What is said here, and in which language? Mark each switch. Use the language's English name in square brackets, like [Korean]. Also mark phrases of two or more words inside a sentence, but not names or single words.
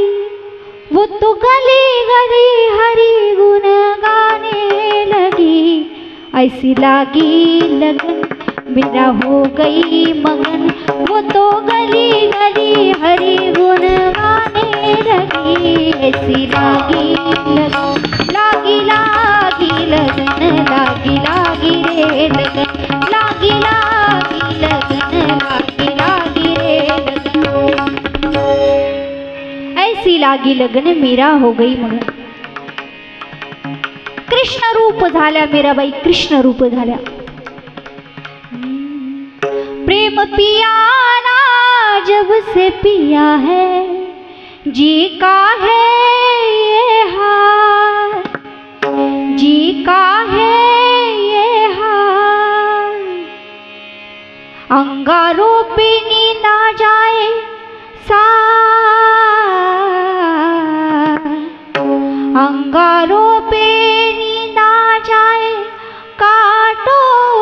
[Hindi] वो तो गली गली हरि गुण गाने लगी. ऐसी लागी लगन मीरा हो गई मगन, वो तो गली गली हरि गुण गाने लगी. ऐसी लागी लगन, लागी लागी लगन, लागी लागी रे लगन, लागी लागी लगन, लागी लागी रे लगन. ऐसी लागी लगन मीरा हो गई मगन. [Marathi] कृष्ण रूप झाल्या मीराबाई, कृष्ण रूप झाल्या. [Hindi] प्रेम पिया ना जब से पिया है, जी का है ये हाल, जी का है ये हाल. अंगारों पे नींद आ जाए अंगारों पे नींद आ जाए, कांटों